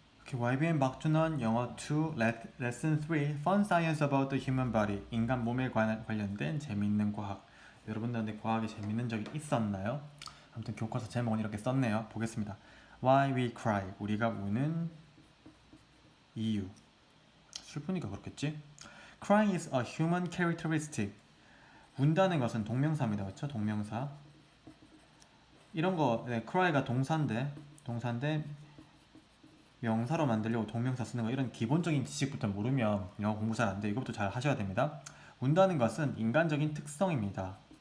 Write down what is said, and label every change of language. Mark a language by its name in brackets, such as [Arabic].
[Korean] YBN 박준원 영어 2 레슨 3 [English] Fun Science about the Human Body [Korean] 인간 몸에 관련된 재미있는 과학. 여러분들한테 과학이 재미있는 적이 있었나요? 아무튼 교과서 제목은 이렇게 썼네요. 보겠습니다. [English] Why we cry [Korean] 우리가 우는 이유. 슬프니까 그렇겠지? [English] Crying is a human characteristic. [Korean] 운다는 것은 동명사입니다. 그렇죠? 동명사. 이런 거 cry가 동사인데 명사로 만들려고 동명사 쓰는 거 이런 기본적인 지식부터 모르면 영어 공부 잘 안 돼. 이것부터 잘 하셔야 됩니다. 운다는 것은 인간적인 특성입니다.